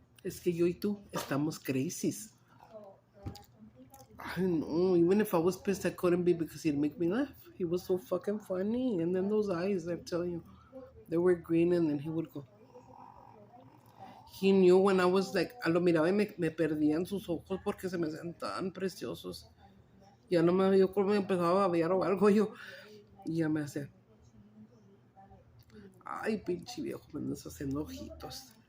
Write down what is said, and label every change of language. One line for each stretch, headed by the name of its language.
Spanish: Es que yo y tú estamos crazies.
English: I know, even if I was pissed, I couldn't be because he'd make me laugh. He was so fucking funny. And then those eyes, I'm telling you, they were green, and then he would go. He knew when I was like,
Spanish: a lo miraba y me perdían sus ojos porque se me hacían tan preciosos. Ya no me, yo como me empezaba a babear o algo yo, y ya me hacía. Ay, pinche viejo, me andas haciendo ojitos.